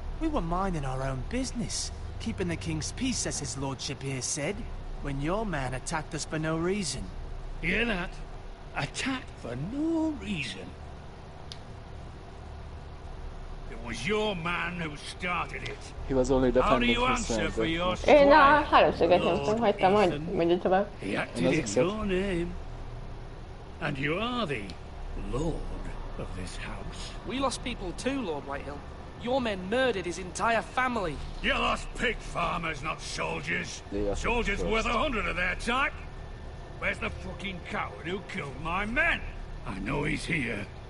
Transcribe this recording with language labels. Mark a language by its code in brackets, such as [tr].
[en] We were minding our own business, keeping the king's peace, as his lordship here said, when your man attacked us for no reason. Hear that? Attacked for no reason. It was your man who started it. He was only defending himself. How do you answer for your squire? [hu] Én a háromszöget nyomtam, hagytam, hogy mondja tovább. [en] He acted in your name. And you are the lord of this house. We lost people too, Lord Whitehill. Your men murdered his entire family. You lost pig farmers, not soldiers. Soldiers first. worth 100 of their type. Where's the fucking coward who killed my men? I know he's here.